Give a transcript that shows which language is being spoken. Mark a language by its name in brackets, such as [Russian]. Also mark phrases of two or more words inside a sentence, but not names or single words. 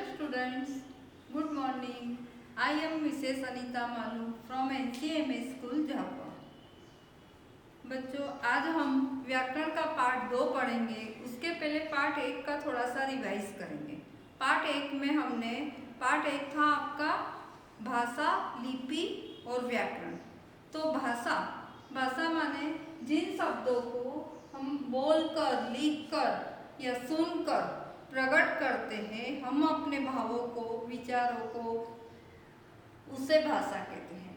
[English] students, good morning. I am Mrs. Anita Malu from NCMS School झापुआ। [Hindi] बच्चों, आज हम व्याकरण का पार्ट 2 पढ़ेंगे। उसके पहले पार्ट 1 का थोड़ा सा रिवाइज करेंगे। पार्ट 1 में हमने पार्ट 1 था आपका भाषा, लिपि और व्याकरण। तो भाषा माने जिन शब्दों को हम बोलकर, लिखकर या सुनकर प्रकट करते हैं, हम अपने भावों को, विचारों को, उसे भाषा कहते हैं।